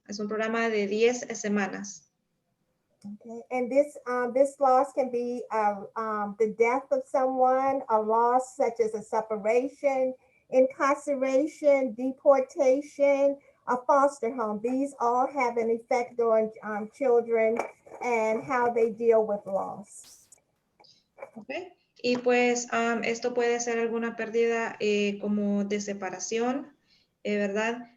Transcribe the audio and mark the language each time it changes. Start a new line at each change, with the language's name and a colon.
Spanish: Es un programa de 10 semanas.
English: Okay, and this loss can be the death of someone, a loss such as a separation, incarceration, deportation, a foster home. These all have an effect on children and how they deal with loss. Okay.
Spanish: Y pues esto puede ser alguna pérdida como de separación, ¿verdad?